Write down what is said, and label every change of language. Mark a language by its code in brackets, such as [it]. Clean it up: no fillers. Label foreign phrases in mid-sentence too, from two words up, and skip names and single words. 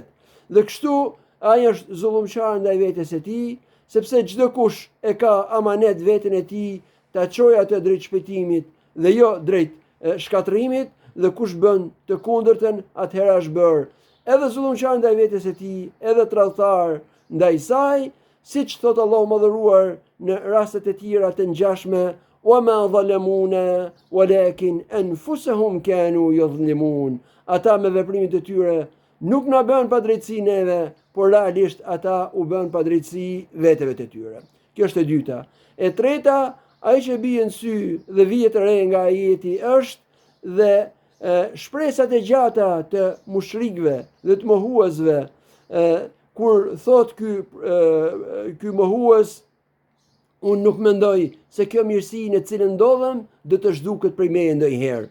[sq] Dhe kështu ai është zullumçar ndaj vetes së tij, sepse çdo kush e ka amanet veten e tij ta çojë atë drejt shpëtimit dhe jo drejt shkatërimit, dhe kush bën të kundërtën, atëherë është bërë edhe zullumçar ndaj vetes së tij, edhe tradhtar ndaj saj, siç thot Allahu madhëruar në rastet e tjera të ngjashme: [ar] "وما ظلمونا ولكن أنفسهم كانوا يظلمون." [sq] Ata me veprimet e tyre nuk na bën padrejtësi neve, por realisht ata u bën padrejtësi veteve të tyre. Kjo është e dyta. E treta, ai që bie në sy dhe vije të re nga ajeti është dhe shpresat e gjata të mushrikëve dhe të mohuesve, kur thot ky mohues: "Unë nuk mendoj se kjo mirësi në cilën ndodhem do të zhduket prej meje ndonjëherë."